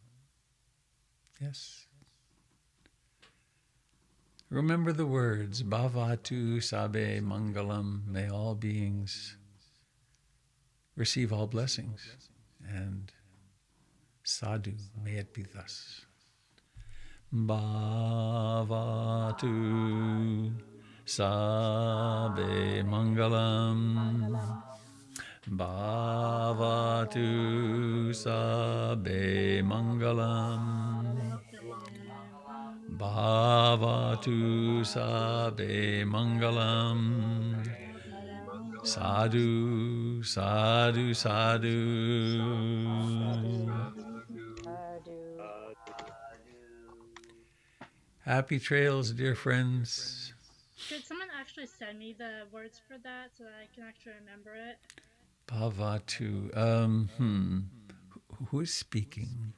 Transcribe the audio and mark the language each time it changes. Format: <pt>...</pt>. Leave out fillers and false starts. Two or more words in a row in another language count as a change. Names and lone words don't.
<en>Yes. Remember the words,</en> <pi>Bhavatu Sabe Mangalam,</pi> <en>may all beings receive all blessings, and sadhu, may it be thus.</en> <pi>Bhavatu Sabe Mangalam, Bhavatu Sabe Mangalam, Bhavatu Sabe Mangalam, Sadhu, sadhu, sadhu.</pi> <en>Happy trails, dear friends. Could someone actually send me the words for that so that I can actually remember it? Bhavatu. Who is speaking?</en>